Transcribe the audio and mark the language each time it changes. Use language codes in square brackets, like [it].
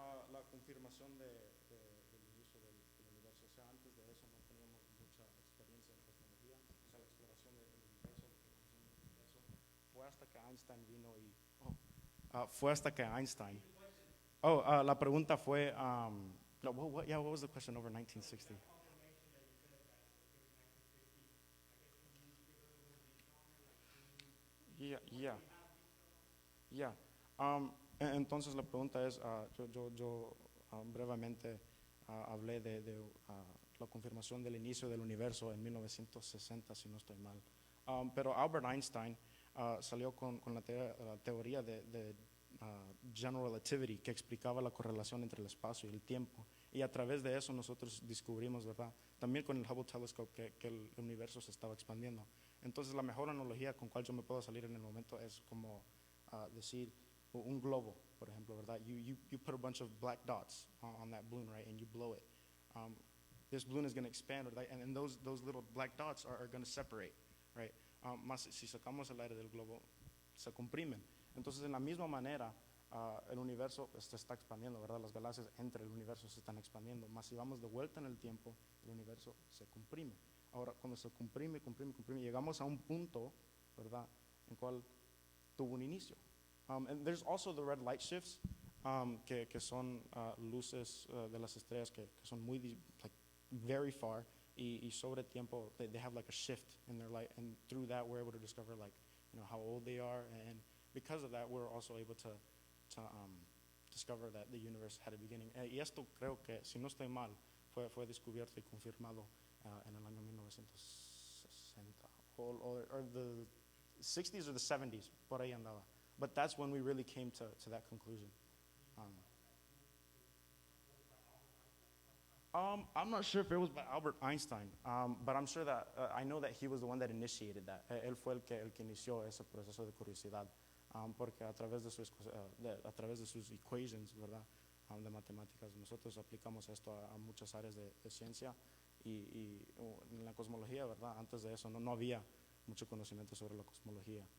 [es] La confirmación del inicio del universo. O sea, antes de eso no teníamos mucha experiencia en cosmología. O sea, la exploración del universo, la confirmación del universo. Fue hasta que Einstein vino y... fue hasta que Einstein... la pregunta fue... [en] what was the question over 1960? Yeah. [es] Entonces la pregunta es, yo brevemente hablé de la confirmación del inicio del universo en 1960, si no estoy mal. Pero Albert Einstein salió con la teoría de general relativity, que explicaba la correlación entre el espacio y el tiempo. Y a través de eso nosotros descubrimos, ¿verdad?, también con el Hubble Telescope, que el universo se estaba expandiendo. Entonces la mejor analogía con cual yo me puedo salir en el momento es como decir un globo, por ejemplo, ¿verdad? [en] You put a bunch of black dots on that balloon, right, and you blow it. This balloon is going to expand, right, and those little black dots are going to separate, right? [es] Más si sacamos el aire del globo, se comprimen. Entonces, en la misma manera, el universo se está expandiendo, ¿verdad? Las galaxias entre el universo se están expandiendo. Más si vamos de vuelta en el tiempo, el universo se comprime. Ahora, cuando se comprime, llegamos a un punto, ¿verdad?, en cual tuvo un inicio. [en] And there's also the red light shifts, [es] que son luces de las estrellas que son muy, [en] like, very far, [es] y sobre tiempo [en] they have like a shift in their light, and through that we're able to discover, like, how old they are, and because of that we're also able to discover that the universe had a beginning. [es] Y esto creo que, si no estoy mal, fue descubierto y confirmado en el año 1960, [en] or the 60s or the 70s, [es] por ahí andaba. [en] But that's when we really came to that conclusion. I'm not sure if it was by Albert Einstein, but I'm sure that I know that he was the one that initiated that. [es] Él fue el que inició ese proceso de curiosidad, porque a través de sus equations, ¿verdad?, de matemáticas, nosotros aplicamos esto a muchas áreas de ciencia y en la cosmología, ¿verdad? Antes de eso no había mucho conocimiento sobre la cosmología.